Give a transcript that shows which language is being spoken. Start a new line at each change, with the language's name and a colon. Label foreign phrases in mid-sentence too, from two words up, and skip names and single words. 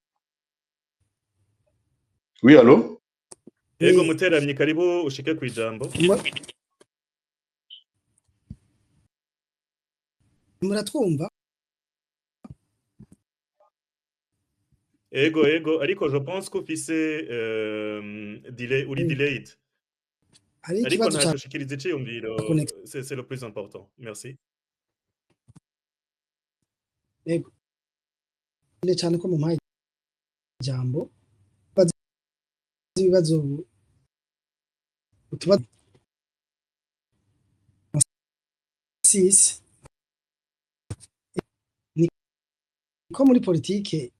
French: oui allo
Rundi: yego Muteramyi karibu ushike kwijambo. muratwumva? Ego ariko
French: je pense
Rundi: ko ufise delay uri delayed. Ariko ntashikirize ciyumviro
French: c'est le plus important. Merci.
Rundi: Ego ne cyane ko mu mpaye jambo ibibazo utuba ni ko muri politike